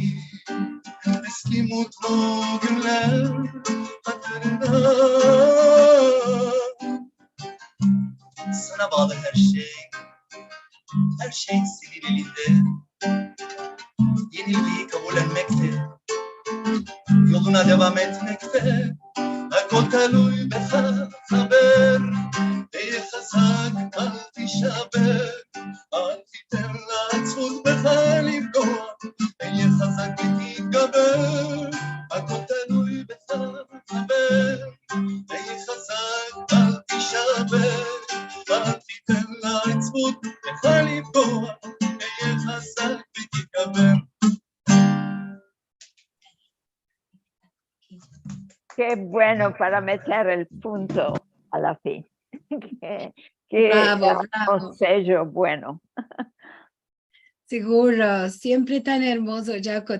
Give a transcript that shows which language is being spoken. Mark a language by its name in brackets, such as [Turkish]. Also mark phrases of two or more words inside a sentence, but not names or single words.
[Turkish] Eski mutlu günler hatırına. Sana bağlı her şey senin elinde. Yenilgiyi kabullenmekte, yoluna devam etmekte. [Hebrew] הכל תלוי בך חבר, תהיה חזק אל תישבר, אל תיתן לעצבות בך לפגוע, תהיה חזק ותתגבר. הכל תלוי בך חבר, תהיה חזק אל תישבר, אל תיתן לעצבות בך לפגוע, תהיה חזק ותתגבר. [Spanish] Qué bueno para meter el punto a la fin. Qué Bravo, bravo. sello bueno. Seguro, siempre tan hermoso, Jaco.